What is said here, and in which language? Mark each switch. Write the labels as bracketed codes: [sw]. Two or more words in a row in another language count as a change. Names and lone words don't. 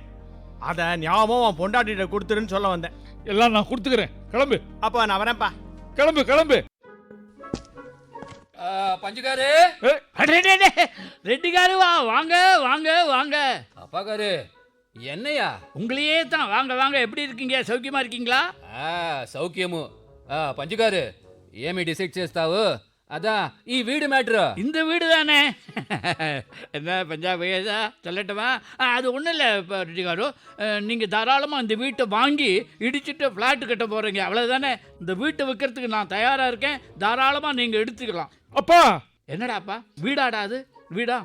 [ta] அதை ஞாபகம் பொண்டாட்டிட்ட கொடுத்துருன்னு சொல்ல வந்தேன். எல்லாம் நான் கொடுத்துக்கிறேன். கிளம்பு. அப்ப நான் வரேன்ப்பா. கிளம்பு. பஞ்சுகாரு, ரெட்டிக்காரு, வாங்க. அப்பாக்காரு, என்னையா? உங்களையே தான். வாங்க. எப்படி இருக்கீங்க? సౌఖ్యமா இருக்கீங்களா? [te] సౌఖ్యము. పంచుగారు, ఏమి డిసైడ్ చేస్తావు? అదా ఈ వీడు మ్యాటర్. [ta] இந்த வீடு தானே. என்ன பஞ்சாப் சொல்லட்டுமா? அது ஒன்றும் இல்லை ரெட்டிக்காரு, நீங்கள் தாராளமாக இந்த வீட்டை வாங்கி இடிச்சுட்டு ஃப்ளாட்டு கட்ட போகிறீங்க, அவ்வளோதானே. இந்த வீட்டை விற்கிறதுக்கு நான் தயாராக இருக்கேன். தாராளமாக நீங்கள் எடுத்துக்கலாம். அப்பா! என்னடாப்பா வீடாடாது? வீடா?